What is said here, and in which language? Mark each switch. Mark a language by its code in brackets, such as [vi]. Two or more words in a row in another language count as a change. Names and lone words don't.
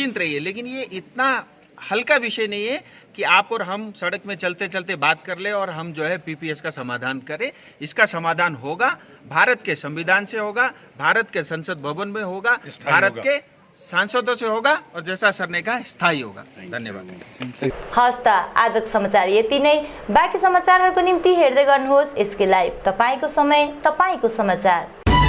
[hi] आप निश्चिंत रहिए, लेकिन ये इतना हल्का विषय नहीं है कि आप और हम सड़क में चलते चलते बात कर ले और हम जो है पीपीएस का समाधान करें। इसका समाधान होगा, भारत के संविधान से होगा, भारत के संसद भवन में होगा, भारत के सांसदों से होगा और जैसा सर ने कहा स्थायी होगा। धन्यवाद। [ne] हस् त आजको समाचार यति नै। बाँकी समाचारहरूको निम्ति हेर्दै गर्नुहोस् एसके लाइभ। तपाईको समय, तपाईको समाचार।